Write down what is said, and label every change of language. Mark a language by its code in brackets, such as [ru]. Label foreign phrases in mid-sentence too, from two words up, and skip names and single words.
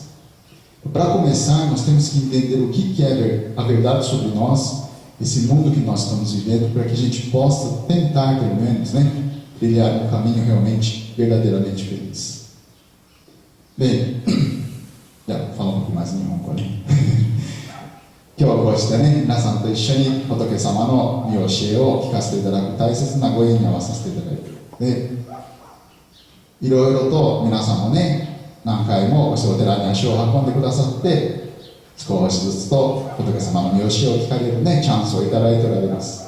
[pt] Para começar, nós temos que entender o que é a verdade sobre nós, esse mundo que nós estamos vivendo, para que a gente possa tentar, pelo menos, né, trilhar um caminho realmente, verdadeiramente feliz. Bem, já vou falar um pouco mais em Nihongo, né? [ja] 今日はこうしてね、皆さんと一緒に仏様の御教えを聞かせていただく大切なご縁に合わさせていただいて、で、いろいろと皆さんもね、何回もお寺に足を運んでくださって、少しずつと仏様の御教えを聞かれるね、チャンスをいただいておられます。